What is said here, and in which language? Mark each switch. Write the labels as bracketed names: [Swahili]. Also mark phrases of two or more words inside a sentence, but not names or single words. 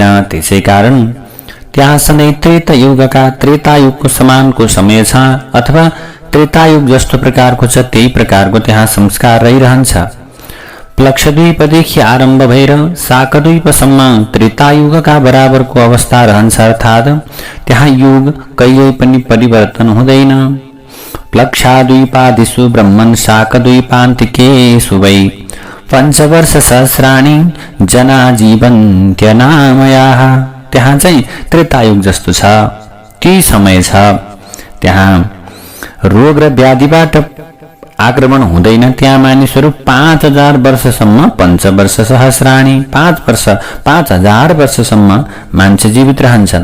[Nepali] त्यसै कारण त्यहाँ सधैँ त्रेतायुगको समानको समय छ अथवा त्रेतायुग जस्तो प्रकारको छ त्यही प्रकारको त्यहाँ संस्कार रहिरहन्छ। प्लक्षद्वीपदेखि आरम्भ भएर शाकद्वीपसम्म त्रेतायुगका बराबरको अवस्था रहन्छ, अर्थात् त्यहाँ युग कहिल्यै पनि परिवर्तन हुँदैन। [Sanskrit] प्लक्षाद्वीपादिषु ब्रह्मन् शाकद्वीपान्तिकेषु वै पञ्चवर्ष सहस्राणि जना जीवन्त्यनामयाः। [Nepali] त्यहाँ चाहिँ त्रेतायुग जस्तो छ, ती समय छ। त्यहाँ रोग र व्याधिबाट आक्रमण हुँदैन। त्यहाँ मानिसहरू 5000 वर्षसम्म [Sanskrit] पञ्चवर्ष सहस्राणि [Nepali] 5000 वर्षसम्म मान्छे जीवित रहन्छन्।